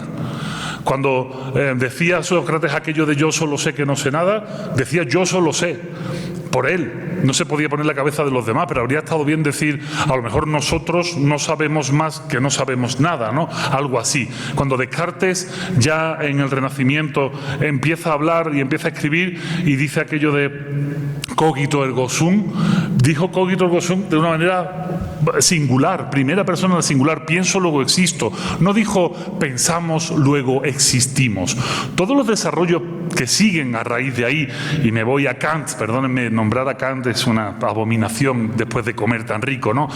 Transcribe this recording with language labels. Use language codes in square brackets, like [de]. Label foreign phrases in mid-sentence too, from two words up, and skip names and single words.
[es] Cuando decía Sócrates aquello de yo solo sé que no sé nada, decía yo solo sé. Por él no se podía poner la cabeza de los demás, pero habría estado bien decir, a lo mejor nosotros no sabemos más que no sabemos nada, ¿no? Algo así. Cuando Descartes, ya en el Renacimiento, empieza a hablar y empieza a escribir y dice aquello de [la] cogito ergo sum, [es] dijo [la] cogito ergo sum [es] de una manera singular, primera persona del singular, pienso luego existo. No dijo pensamos luego existimos. Todos los desarrollos que siguen a raíz de ahí, y me voy a Kant, perdónenme, nombrar a Kant es una abominación después de comer tan rico, ¿no?